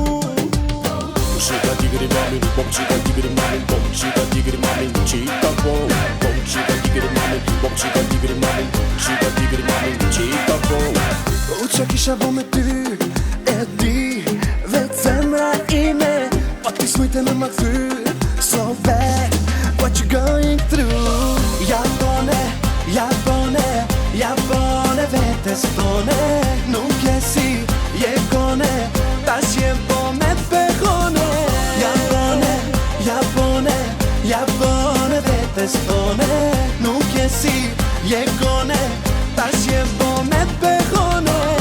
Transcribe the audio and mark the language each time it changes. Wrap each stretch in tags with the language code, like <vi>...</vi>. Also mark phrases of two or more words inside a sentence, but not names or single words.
<sq>Qika digri mamin, bom qika digri mamin, bom qika digri mamin, qika bom qika digri mamin, bom qika digri mamin, qika digri mamin, qika bom. Qa kisha bo me ty, e di, vet zemra ime, pa ti smujte me ma thy,</sq> <en>so bad, what you going through.</en> <sq>Ja bone vetes tone, nuk je si, je kone, tash je bo me pehone. Ja bone vetes tone, nuk je si, je kone, tash je bo me pehone.</sq>